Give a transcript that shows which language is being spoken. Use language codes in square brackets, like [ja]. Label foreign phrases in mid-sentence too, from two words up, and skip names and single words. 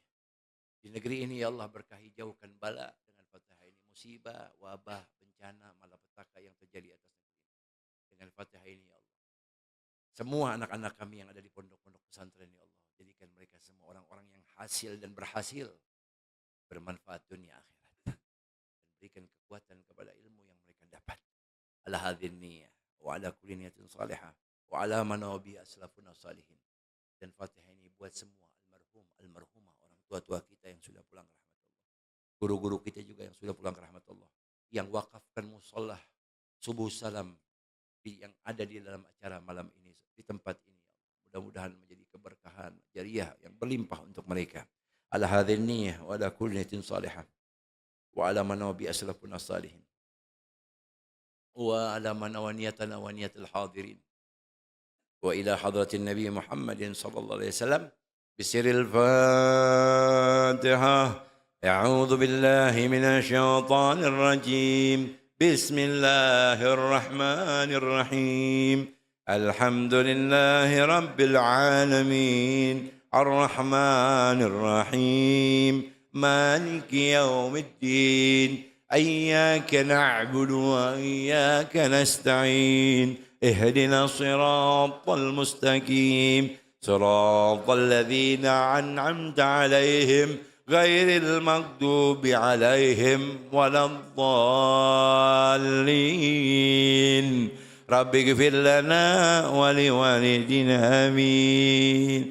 [id] Di negeri ini [ar] يا الله [id] berkahi, jauhkan bala dengan Fatihah ini, musibah, wabah, bencana, malapetaka yang terjadi atas negeri ini. Dengan Fatihah ini [ar] يا الله. [id] Semua anak-anak kami yang ada di pondok-pondok pesantren [ar] يا الله, [id] jadikan mereka semua orang-orang yang hasil dan berhasil. Bermanfaat dunia akhirat. Dan berikan kekuatan kepada ilmu yang mereka dapat. [ar] على هذه النية. وعلى كل نية صالحة. وعلى ما نوى به أسلافنا الصالحين. [id] Dan Fatihah ini buat semua almarhumah. Orang tua-tua kita yang sudah pulang ke rahmat Allah. Guru-guru kita juga yang sudah pulang ke rahmat Allah. Yang wakafkan musallah subuh salam yang ada di dalam acara malam ini. Di tempat ini. Mudah-mudahan menjadi keberkahan jariah yang berlimpah untuk mereka. [ar] على هذه النية وعلى كل نية صالحة وعلى ما نوى به أسلافنا الصالحين وعلى ما نوينا ونية الحاضرين وإلى حضرة النبي محمد صلى الله عليه وسلم بسر الفاتحة. أعوذ بالله من الشيطان الرجيم. بسم الله الرحمن الرحيم. الحمد لله رب العالمين. الرحمن الرحيم مالك يوم الدين إياك نعبد وإياك نستعين اهدنا الصراط المستقيم صراط الذين أنعمت عليهم غير المغضوب عليهم ولا الضالين رب اغفر لنا ولوالدينا آمين.